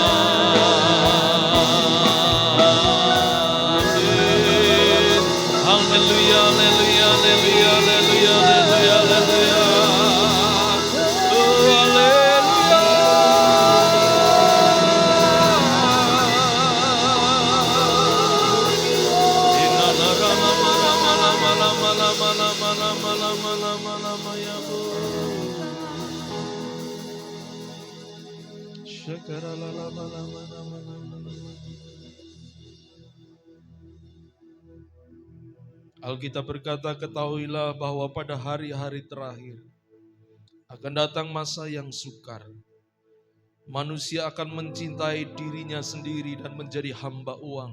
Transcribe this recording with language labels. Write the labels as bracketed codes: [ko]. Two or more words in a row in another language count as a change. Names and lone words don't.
[id] Amin. Haleluya, haleluya, haleluya, haleluya, haleluya, haleluya. Oh haleluya. Inna rama rama rama rama rama rama rama rama rama rama ya Bu. Syakara la rama rama rama rama rama. Alkitab berkata, ketahuilah bahwa pada hari-hari terakhir akan datang masa yang sukar. Manusia akan mencintai dirinya sendiri dan menjadi hamba uang.